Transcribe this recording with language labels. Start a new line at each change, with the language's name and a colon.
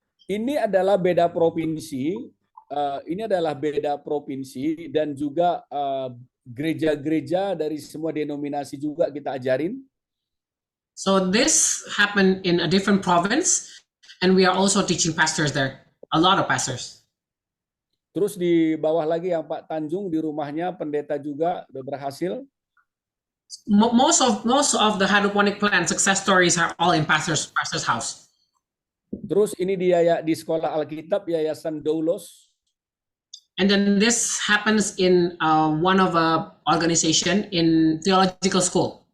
Indonesian: Ini adalah beda provinsi. Dan juga gereja-gereja dari semua denominasi juga kita ajarin.
English: So this happened in a different province, and we are also teaching pastors there, a lot of pastors.
Indonesian: Terus di bawah lagi yang Pak Tanjung di rumahnya pendeta juga udah berhasil.
English: Most of the hydroponic plant success stories are all in pastor's house.
Indonesian: Terus ini dia di sekolah Alkitab Yayasan Doulos.
English: And then this happens in one of organization in theological school.